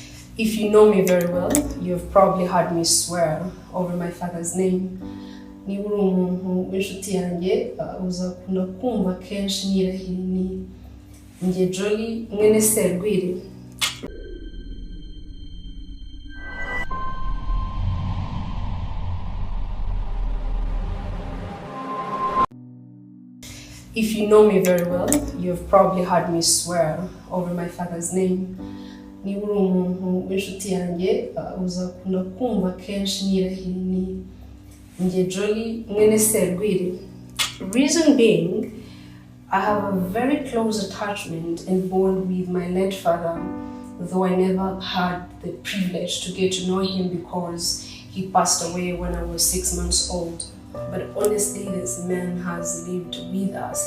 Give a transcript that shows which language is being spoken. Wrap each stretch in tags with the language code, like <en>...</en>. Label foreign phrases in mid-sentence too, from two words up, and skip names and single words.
<en>If you know me very well, you've probably heard me swear over my father's name.</en> <rw>Niba uri umuntu w'inshuti yanjye uzakunda kumva kenshi nirahira ni njye Jolly mwene Serwiri.</rw> <en>If you know me very well, you've probably heard me swear over my father's name.</en> <rw>Niba uri umuntu w'inshuti yanjye uzakunda kumva kenshi nirahira ni njye Jolly mwene Serwiri.</rw> <en>Reason being, I have a very close attachment and bond with my late father, though I never had the privilege to get to know him because he passed away when I was 6 months old. But honestly, this man has lived with us.</en>